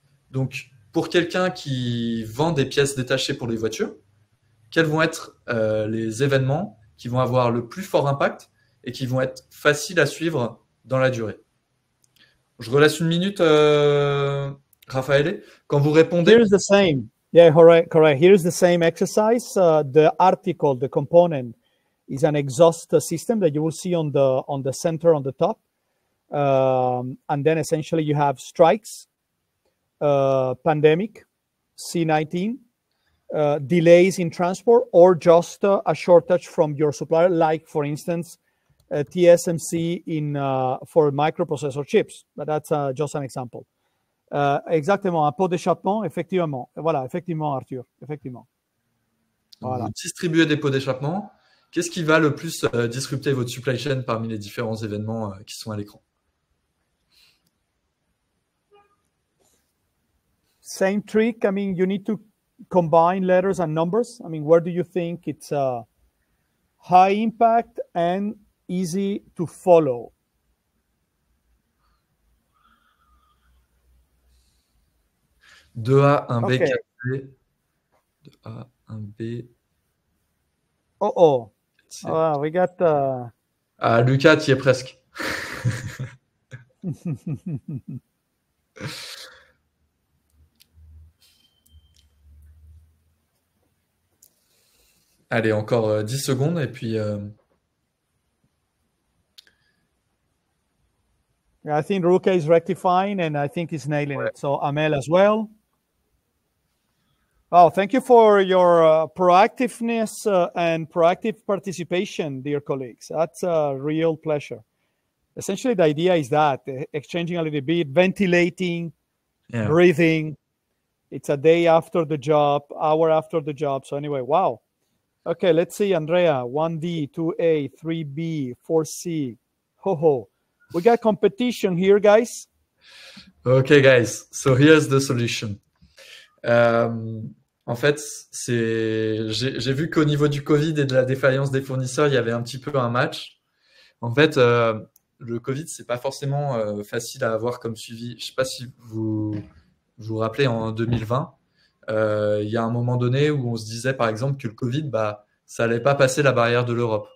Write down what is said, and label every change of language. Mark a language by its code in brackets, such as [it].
[fr] Donc, pour quelqu'un qui vend des pièces détachées pour les voitures, quels vont être les événements qui vont avoir le plus fort impact et qui vont être faciles à suivre dans la durée? Je relaisse une minute, Raphaël. Quand vous répondez... [en] Here's the same. Yeah, correct. Here's the same exercise. The article, the component, is an exhaust system that you will see on the center, on the top. And then essentially you have strikes. pandemic, C19, delays in transport, or just a shortage from your supplier, like, for instance, TSMC for microprocessor chips. But that's just an example. [fr] Exactement, un pot d'échappement, effectivement. Voilà, effectivement, Arthur, effectivement. Donc, Voilà. vous distribuez des pots d'échappement. Qu'est-ce qui va le plus disrupter votre supply chain parmi les différents événements qui sont à l'écran? [en] Same trick. I mean, you need to combine letters and numbers. I mean, where do you think it's high impact and easy to follow? [fr] Deux A, un B, [en] Okay. [fr] 4B. 2A, un B. [en] Oh, we got. [fr] Ah, Lucas, tu y es presque. Allez, encore 10 secondes et puis. [en] I think Ruka is rectifying, and I think he's nailing it. So Amel as well. Oh, thank you for your proactiveness and proactive participation, dear colleagues. That's a real pleasure. Essentially, the idea is that exchanging a little bit, ventilating, breathing. It's a day after the job, hour after the job. So anyway, wow. Okay, let's see, Andrea. 1D, 2A, 3B, 4C. Ho. We got competition here, guys. Okay, guys. So here's the solution. [fr] En fait, j'ai vu qu'au niveau du Covid et de la défaillance des fournisseurs, il y avait un petit peu un match. En fait, le Covid, c'est pas forcément facile à avoir comme suivi. Je sais pas si vous vous rappelez, en 2020, il y a un moment donné où on se disait, par exemple, que le Covid, ça allait pas passer la barrière de l'Europe.